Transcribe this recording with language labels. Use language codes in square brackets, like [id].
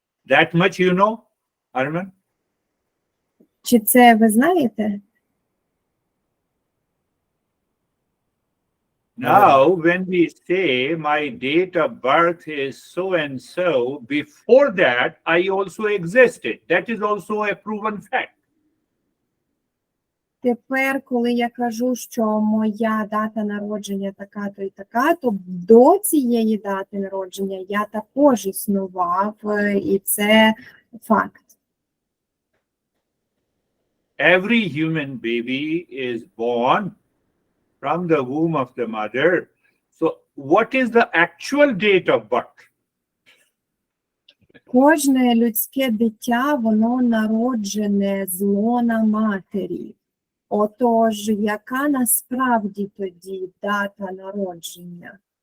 [en] That much you know, Arman? [uk] Чи це ви знаєте? [en] Now, when we say my date of birth is so and so, before that, I also existed. That is also a proven fact. [uk] Тепер, коли я кажу, що моя дата народження така-то і така, то до цієї дати народження я також існував, і це факт. [en] Every human baby is born from the womb of the mother. So what is the actual date of birth? [uk] Кожне людське дитя, воно народжене з лона матері. Отож, яка насправді тоді дата народження?